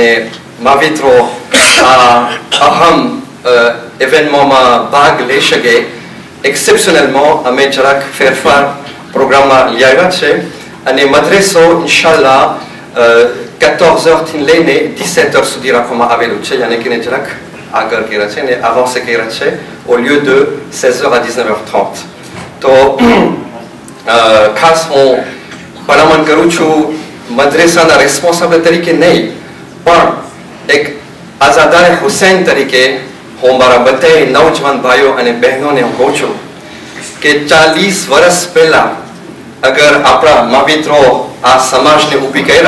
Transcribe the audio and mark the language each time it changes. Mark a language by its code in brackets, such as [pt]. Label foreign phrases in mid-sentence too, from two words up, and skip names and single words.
[gu] માવિત્રો આ અહમ ઇવેન્ટમાં ભાગ લઈ શકે એક્સેપ્શનલમાં અમે જરાક ફેરફાર પ્રોગ્રામમાં લઈ આવ્યા છે અને મદ્રેસો ઇન્શાલ્લાહ 14h થી લઈને 17h સુધી રાખવામાં આવેલું છે યાની કે જરાક આગળ કર્યા છે અને avancé કર્યા છે [fr] au lieu de 16h à 19h30 [gu] તો ખાસ હું ભલામણ કરું છું મદ્રેસાના રેસ્પોન્સિબલ તરીકે નહીં પણ એક આઝાદાર હુસૈન તરીકે હું મારા બધા નવજવાન ભાઈઓ અને બહેનોને હું કહું છું કે 40 વર્ષ પહેલા અગર આપણા માવિત્રો આ સમાજને ઊભી કર્યા